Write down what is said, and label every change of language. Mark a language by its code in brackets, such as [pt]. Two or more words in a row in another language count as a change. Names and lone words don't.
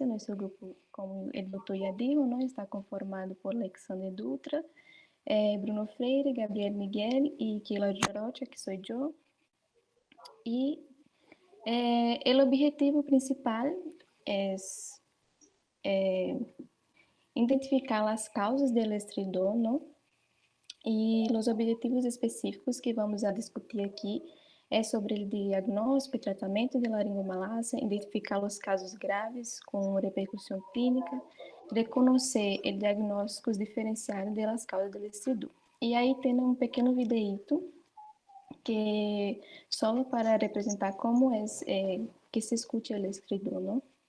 [es] Nuestro grupo, como el doctor ya dijo, ¿no? Está conformado por Alexander Dutra, Bruno Freire, Gabriel Miguel y Keila Rocha, que soy yo. Y el objetivo principal es identificar las causas del estridor, ¿no? Y los objetivos específicos que vamos a [pt] discutir aqui é sobre o diagnóstico e tratamento de laringomalácia, identificar os casos graves com repercussão clínica, reconhecer o diagnóstico diferenciado das causas do estridor. E aí tem um pequeno videíto que só para representar como é que se escute o estridor, não?